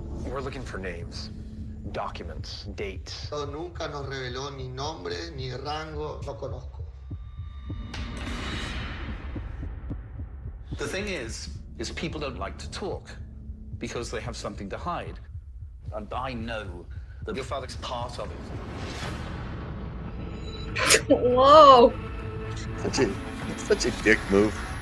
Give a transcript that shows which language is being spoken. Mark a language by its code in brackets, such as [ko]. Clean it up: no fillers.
[en] We're looking for names, documents, dates. [es] Nunca nos reveló ni nombre ni rango, no conozco. [en] The thing is people don't like to talk because they have something to hide. And I know that your father's part of it. Whoa. Such a dick move.